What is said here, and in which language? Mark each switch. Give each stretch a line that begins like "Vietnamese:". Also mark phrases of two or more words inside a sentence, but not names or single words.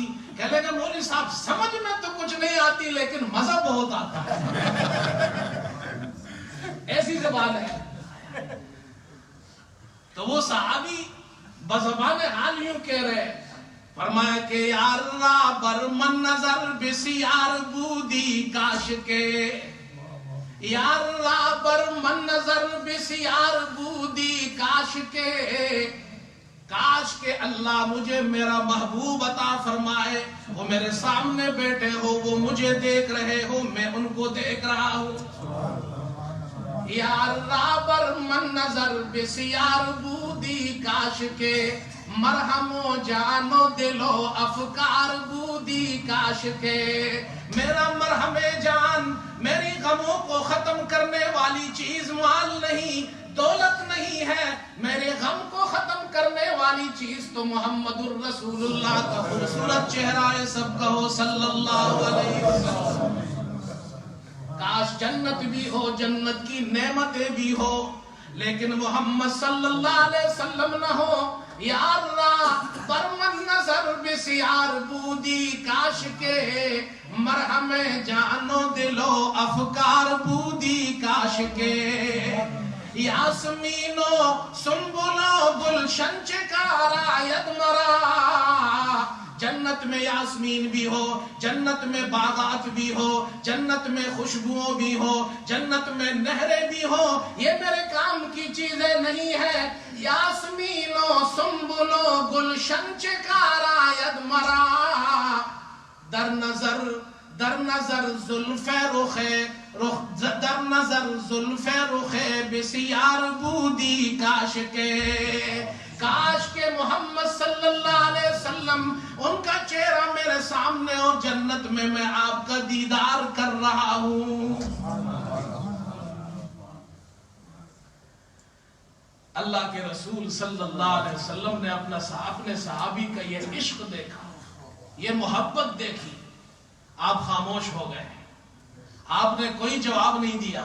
Urdu: کہہ لے گا مولوی صاحب سمجھ میں تو کچھ نہیں آتی لیکن مزہ بہت آتا ہے، ایسی زبان ہے۔ تو وہ صحابی بزبان حال یوں کہہ رہے، فرمایا کہ
Persian: یار رابر من نظر بسیار بودی کاش کے، یار رابر من نظر بسیار بودی کاش کے،
Urdu: کاش کہ اللہ مجھے میرا محبوب عطا فرمائے، وہ میرے سامنے بیٹھے ہو، وہ مجھے دیکھ رہے ہو، میں ان کو دیکھ رہا ہوں۔
Persian: یار رابر من نظر بسیار بودی کاش کے،
Urdu: مرہم و جان و دل و افکار بودی کاش کے، میرا مرہم جان میری غموں کو ختم کرنے والی چیز مال نہیں، دولت نہیں ہے، میرے غم کو ختم کرنے والی چیز تو محمد
Arabic: الرسول اللہ
Urdu: کا خوبصورت چہرہ سب کا ہو
Arabic: صلی اللہ علیہ وسلم۔
Urdu: کاش جنت بھی ہو، جنت کی نعمتیں بھی ہو، لیکن محمد
Arabic: صلی اللہ علیہ وسلم
Urdu: نہ ہو۔
Persian: یار رابر من نظر بسیار بودی کاش کے، مرہم جان و دل و افکار بودی کاش کے، یاسمین و سنبل و گلشن چکار آید مرا،
Urdu: جنت میں یاسمین بھی ہو، جنت میں باغات بھی ہو، جنت میں خوشبوؤں بھی ہو، جنت میں نہریں بھی ہو، یہ میرے کام کی چیزیں نہیں ہے۔
Persian: یاسمین و سنبل و گلشن چکار آید مرا، در نظر زلف رخ بسیار بودی کاش کے،
Urdu: کاش کہ محمد
Arabic: صلی اللہ علیہ وسلم
Urdu: ان کا چہرہ میرے سامنے اور جنت میں میں آپ کا دیدار کر رہا ہوں۔ اللہ کے رسول
Arabic: صلی اللہ علیہ وسلم
Urdu: نے اپنے صحابی کا یہ عشق دیکھا، یہ محبت دیکھی، آپ خاموش ہو گئے، آپ نے کوئی جواب نہیں دیا۔